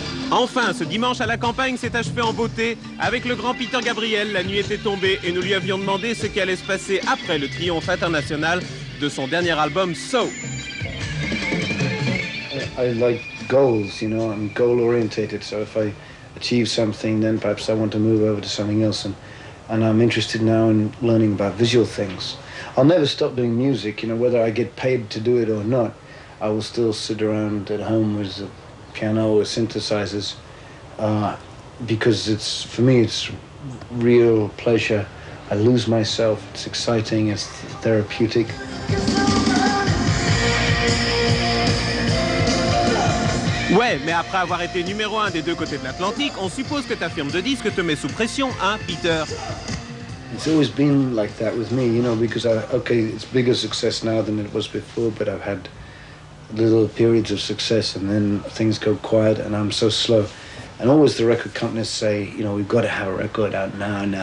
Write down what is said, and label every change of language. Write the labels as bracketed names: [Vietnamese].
[French] Enfin, ce dimanche à la campagne s'est achevé en beauté avec le grand Peter Gabriel. La nuit était tombée et nous lui avions demandé ce qui allait se passer après le triomphe international de son dernier album So. [English] I like goals, you know, I'm goal orientated, so if I achieve something then perhaps I want to move over to something else, and I'm interested now in learning about visual things. I'll never stop doing music, you know, whether I get paid to do it or not. I will still sit around at home with a piano or synthesizers because it's, for me, it's real pleasure. I lose myself, it's exciting, it's therapeutic. [French] Ouais, mais après avoir été numéro 1 des deux côtés de l'Atlantique, on suppose que ta firme de disques te met sous pression, hein, Peter? [English] It's always been like that with me, you know, because it's bigger success now than it was before, but I've had little periods of success and then things go quiet and I'm so slow. And always the record companies say, you know, we've got to have a record out now.